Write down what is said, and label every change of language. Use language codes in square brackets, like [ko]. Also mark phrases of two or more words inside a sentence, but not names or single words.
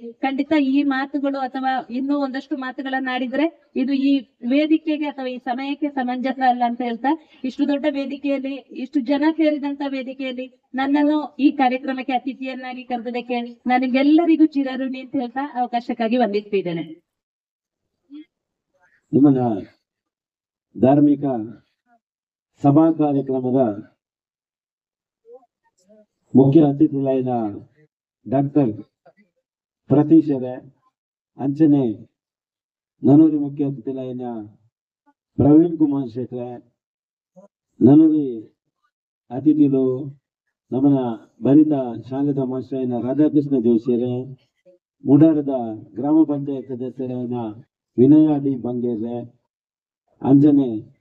[kn] ಖಂಡಿತ ಈ ಮಾತುಗಳು ಅಥವಾ ಇನ್ನೂ ಒಂದಷ್ಟು ಮಾತುಗಳನ್ನ ಆಡಿದ್ರೆ ಇದು ಈ ವೇದಿಕೆಗೆ ಅಥವಾ ಈ ಸಮಯಕ್ಕೆ ಸಮಂಜಸ ಅಲ್ಲ ಅಂತ ಹೇಳ್ತಾ, ಇಷ್ಟು ದೊಡ್ಡ ವೇದಿಕೆಯಲ್ಲಿ ಇಷ್ಟು ಜನ ಸೇರಿದಂತ ವೇದಿಕೆಯಲ್ಲಿ ನನ್ನನ್ನು ಈ ಕಾರ್ಯಕ್ರಮಕ್ಕೆ ಅತಿಥಿಯನ್ನಾಗಿ ಕರೆದದಕ್ಕೆ ನನಗೆಲ್ಲರಿಗೂ ಚಿರಋಣಿ ಅಂತ ಹೇಳ್ತಾ ಅವಕಾಶಕ್ಕಾಗಿ ವಂದಿಸ್ತಿದ್ದೇನೆ. ನಿಮ್ಮನ್ನ ಧಾರ್ಮಿಕ ಸಭಾ ಕಾರ್ಯಕ್ರಮದ ಮುಖ್ಯ ಅತಿಥಿಗಳಾದ ಡಾಕ್ಟರ್ [tcy] ಪ್ರತೀಶರೇ, ಅಂಚನೆ ನನೂರಿ ಮುಖ್ಯ ಅತಿಥಿಗಳಾದ ಪ್ರವೀಣ್ ಕುಮಾರ್ ಶೆಟ್ರೆ, ನನೂರಿ ಅತಿಥಿಗಳು ನಮ್ಮನ ಬರಿತ ಶಾಲೆದ ಮಾಸ್ಟರ್ ರಾಧಾಕೃಷ್ಣ ಜೋಶಿಯರೇ, ಮುಡಾರದ ಗ್ರಾಮ ಪಂಚಾಯತ್ ಸದಸ್ಯರಾದ ವಿನಯ ಡಿ ಬಂಗೇರೆ, ಅಂಜನೆ